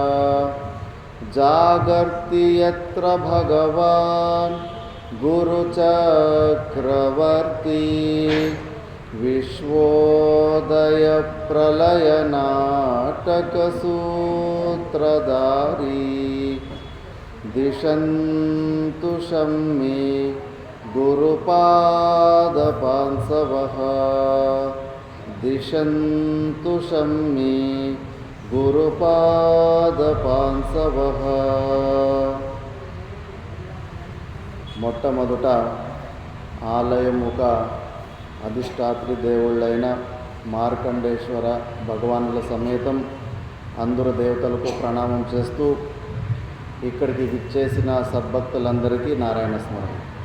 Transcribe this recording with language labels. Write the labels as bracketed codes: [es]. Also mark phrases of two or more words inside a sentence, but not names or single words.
[sa] जागर्ति यत्र भगवान् गुरुचक्रवर्ती विश्वोदयप्रलयनाटकसूत्रधारी दिशन्तु शम्मे गुरुपादपांसवः दिशन्तु शम्मे గురుపాదపాంసవః. [te] మొట్టమొదట ఆలయముక అధిష్టాత్రి దేవుళ్ళైన మార్కండేశ్వర భగవానుల సమేతం అందరు దేవతలకు ప్రణామం చేస్తూ ఇక్కడికి విచ్చేసిన సద్భక్తులందరికీ నారాయణ స్మరణ.